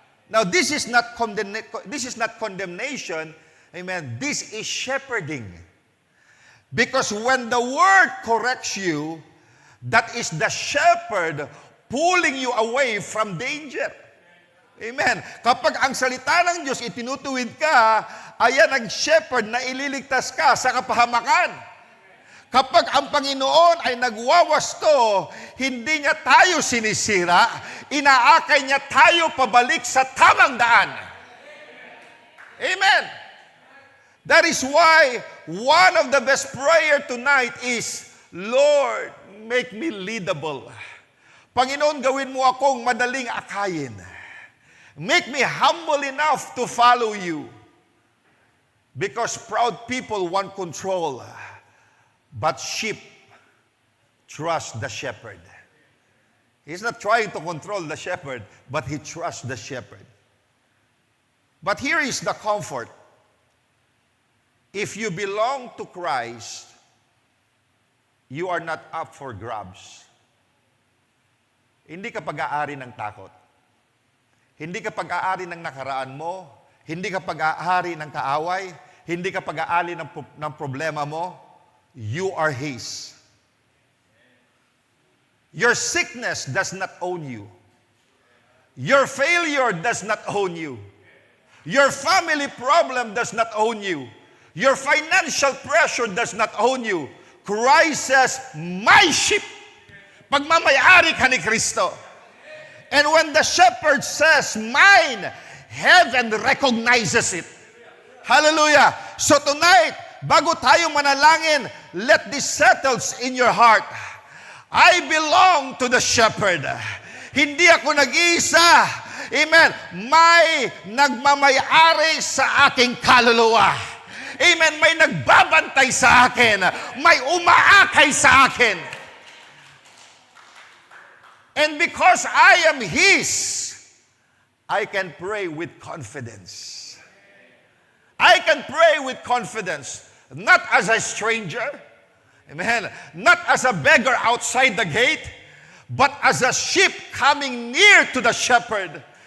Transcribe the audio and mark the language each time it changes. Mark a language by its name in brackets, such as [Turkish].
[English] Now, this is not condemnation. Amen. This is shepherding. Because when the word corrects you, that is the shepherd pulling you away from danger. Amen. [Filipino] Kapag ang salita ng Diyos itinutuwid ka, ayan ang shepherd na ililigtas ka sa kapahamakan. Kapag ang Panginoon ay nagwawasto, hindi niya tayo sinisira, inaakay niya tayo pabalik sa tamang daan. [English] Amen. That is why one of the best prayer tonight is, Lord, make me leadable. [Filipino] Panginoon, gawin mo akong madaling akayin. [English] Make me humble enough to follow you. Because proud people want control. But sheep trust the shepherd. He's not trying to control the shepherd, but he trusts the shepherd. But here is the comfort. If you belong to Christ, you are not up for grabs. [Filipino] Hindi ka pag-aari ng takot. Hindi ka pag-aari ng nakaraan mo. Hindi ka pag-aari ng kaaway. Hindi ka pag-aari ng problema mo. [English] You are His. Your sickness does not own you. Your failure does not own you. Your family problem does not own you. Your financial pressure does not own you. Christ says, my sheep. [Filipino] Pagmamayari ka ni Kristo. [English] And when the shepherd says, mine, heaven recognizes it. Hallelujah. So tonight, [Filipino] bago tayo manalangin, [English] let this settles in your heart. I belong to the shepherd. [Filipino] Hindi ako nag-iisa. Amen. May nagmamayari sa aking kaluluwa. Amen. May nagbabantay sa akin. May umaakay sa akin. [English] And because I am His, I can pray with confidence. I can pray with confidence. Not as a stranger. Amen. Not as a beggar outside the gate, but as a sheep coming near to the shepherd.